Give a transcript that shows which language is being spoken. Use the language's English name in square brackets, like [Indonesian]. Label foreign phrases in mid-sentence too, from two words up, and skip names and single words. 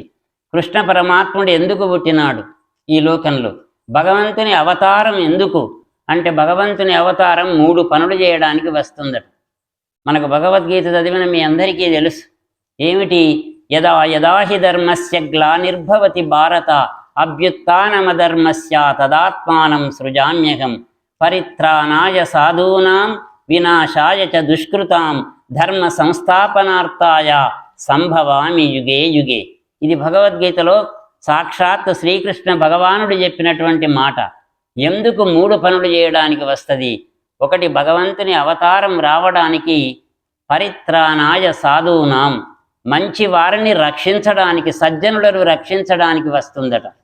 [Telugu] కృష్ణ పరమాత్ముడు ఎందుకు పుట్టినాడు ఈ లోకంలో, భగవంతుని అవతారం ఎందుకు అంటే భగవంతుని అవతారం 3 పనులు చేయడానికి వస్తుందట. మనకు భగవద్గీత చదివిన మీ అందరికీ తెలుసు ఏమిటి, [Sanskrit] యదా యదా హి ధర్మస్య గ్లానిర్భవతి భారత అభ్యుత్థానమధర్మస్య తదాత్మానం సృజామ్యహం పరిత్రాణాయ సాధూనాం వినాశాయ చ దుష్కృతాం ధర్మ సంస్థాపనార్థాయ సంభవామి యుగే యుగే. [Telugu] ఇది భగవద్గీతలో సాక్షాత్ శ్రీకృష్ణ భగవానుడు చెప్పినటువంటి మాట. ఎందుకు 3 పనులు చేయడానికి వస్తుంది? ఒకటి, భగవంతుని అవతారం రావడానికి [Sanskrit] పరిత్రాణాయ సాధూనాం, [Telugu] మంచి వారిని రక్షించడానికి, సజ్జనులను రక్షించడానికి వస్తుందట.